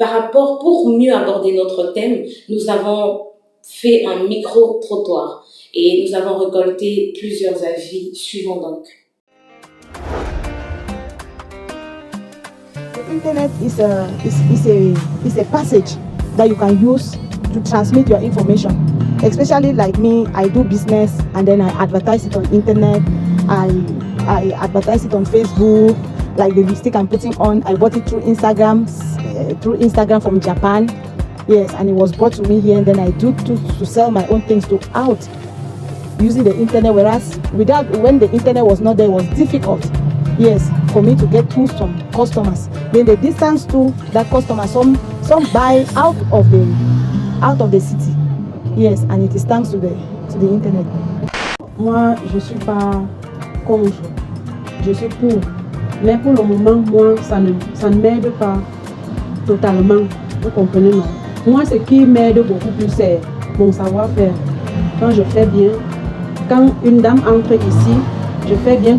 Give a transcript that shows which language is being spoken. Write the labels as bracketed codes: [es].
[fr] Pour mieux aborder notre thème, nous avons fait un micro-trottoir et nous avons récolté plusieurs avis suivants donc. [en] The internet is a passage that you can use to transmit your information. Especially like me, I do business and then I advertise it on internet. I advertise it on Facebook, like the lipstick I'm putting on. I bought it through Instagram from Japan. Yes, and it was brought to me here, and then I do to sell my own things out using the internet. Whereas when the internet was not there, it was difficult. Yes, for me to get to some customers. Then the distance to that customer, some buy out of the city. Yes, and it is thanks to the internet. [fr] Moi, je suis pas contre. Je suis pour Mais pour le moment, moi, ça ne m'aide pas totalement. Vous comprenez, non? Moi, ce qui m'aide beaucoup plus, c'est mon savoir-faire. Quand je fais bien, quand une dame entre ici, je fais bien.